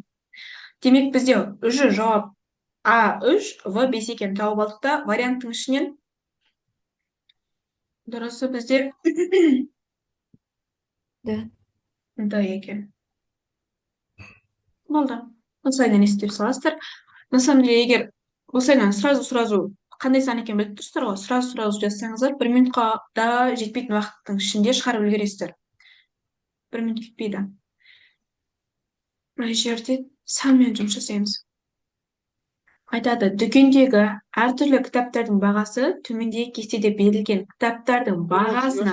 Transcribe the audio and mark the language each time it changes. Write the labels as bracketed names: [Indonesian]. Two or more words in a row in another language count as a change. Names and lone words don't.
[Kazakh] Демек бізде уже жауап А3, В5 екенін тауып алдық та, варианттың ішінен дұрысы бізде [Russian] Да. [Kazakh] екен. Болды. Осылайынан естіп саласыздар. [Russian] На самом деле, [Kazakh] егер осылайынан сразу қандай сан екенін біліп тұрсыздар ғой, сразу жазсаңыздар, 1 минутқа да жетпейтін уақыттың ішінде шығарып үлгересіздер. 1 минут кетпейді. Мына жерде санмен жұмыс жасаймыз. Айтады, дүкендегі әртүрлі кітаптардың бағасы төмендегі кестеде берілген кітаптардың бағасына.